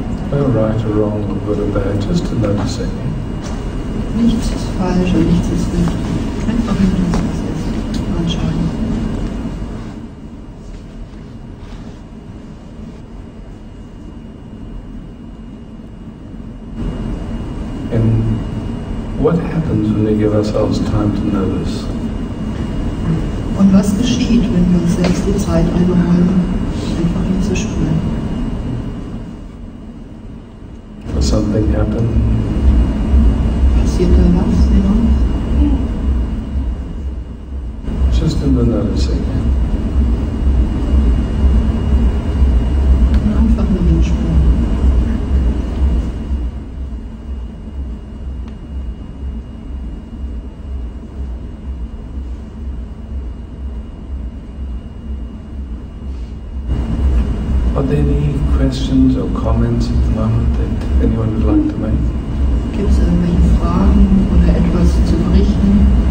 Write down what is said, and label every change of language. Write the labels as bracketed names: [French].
[English] No right or wrong or good or bad, just a noticing. [German] Nichts ist falsch und nichts ist richtig. Einfach nur das, was ist. Anschauen. [English] And what happens when we give ourselves time to notice? [German] Und was geschieht, wenn wir uns selbst die Zeit einräumen, einfach hinzuspüren? [English] Does something happen? [German] Passiert da was, genau? [English] Just in the noticing. [German] Und einfach nur hinspüren. [English] Are there any questions or comments at the moment that anyone would like to make? [German] Gibt es irgendwelche Fragen oder etwas zu berichten?